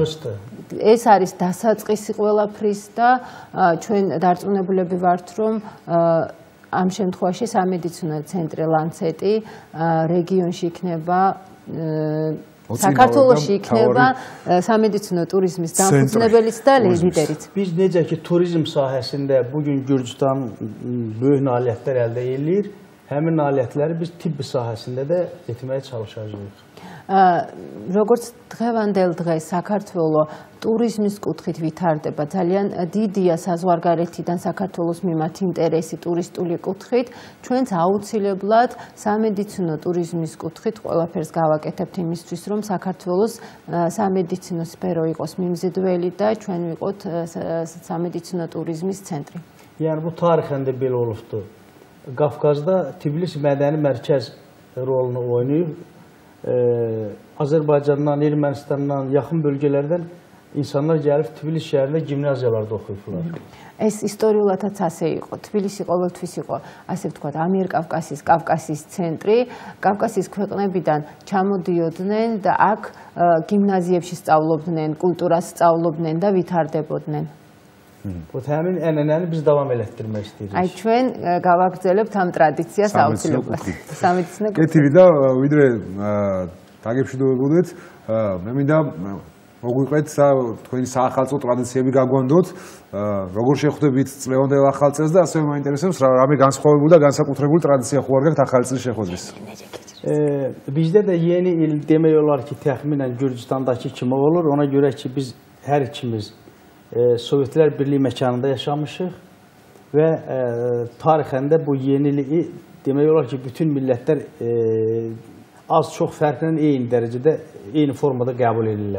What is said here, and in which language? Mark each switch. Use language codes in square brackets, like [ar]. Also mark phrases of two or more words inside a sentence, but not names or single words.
[ka] ეს არის დასაწყისი ყველაფრის და ჩვენ დარწმუნებულები ვართ, რომ ამ შემთხვევაში სამედიცინო ცენტრი ლანცეტი რეგიონში იქნება საქართველოში იქნება სამედიცინო ტურიზმის დამფუძნებელიც და ლიდერიც. [az] Biz necə ki turizm sahəsində bugün Gürcüstan böyük nailiyyətlər əldə edir, həmin nailiyyətləri biz tibbi sahəsində də etməyə çalışacağıq. [ka] როგორც დღევანდელ დღეს საქართველოს ტურიზმის კუთხით ვითარდება, ძალიან დიდია საზღვარგარეთიდან საქართველოს მიმართ ინტერესი ტურისტული კუთხით, ჩვენც აუცილებლად სამედიცინო ტურიზმის კუთხით ყველაფერს გავაკეთებთ იმისთვის, რომ საქართველოს სამედიცინო სფერო იყოს მიმზიდველი და ჩვენ ვიყოთ სამედიცინო ტურიზმის ცენტრი. [az] Yəni bu tarixən də belə olubdur. Qafqazda Tiflis mədəni mərkəz rolunu oynayıb. Azərbaycandan, Ermənistandan, yaxın bölgələrdən insanlar gəlib Tiflis şəhərində gimnaziyalarda oxuyublar. [ka] ეს ისტორიულადაც ასე იყო. თბილისი ყოველთვის იყო, ასე ვთქვათ, ამიერკავკასიის, კავკასიის ცენტრი. კავკასიის ქვეყნებიდან ჩამოდიოდნენ და აქ გიმნაზიებში სწავლობდნენ, კულტურას სწავლობდნენ და ვითარდებოდნენ. [az] Həmin ənənəni biz davam elətdirmək istəyirik. [ka] აი ჩვენ გავაგრძელებთ ამ ტრადიციას აუცილებლად. სამეცნიერო. კეთილი და ვიდრე დაგებშიდოებოდეთ, მე მინდა მოგვიყვეთ თქვენი საახალწლო ტრადიციები გაგვანდოთ, როგორ შეხვდებით წლევანდელ ახალ წელს და ასევე მაინტერესებს რამე განსხვავებული და განსაკუთრებული ტრადიცია ხო არ გაქვთ ახალ წლის შეხვედრის. [az] Bizdə də yeni il demək olar ki, təxminən Gürcüstandakı kimi olur. Ona görə ki, biz hər ikimiz Sovetlər Birliyi məkanında yaşamışıq və tarixən də bu yeniliyi demək olar ki, bütün millətlər az çox fərqlə eyni dərəcədə, eyni formada qəbul edirlər.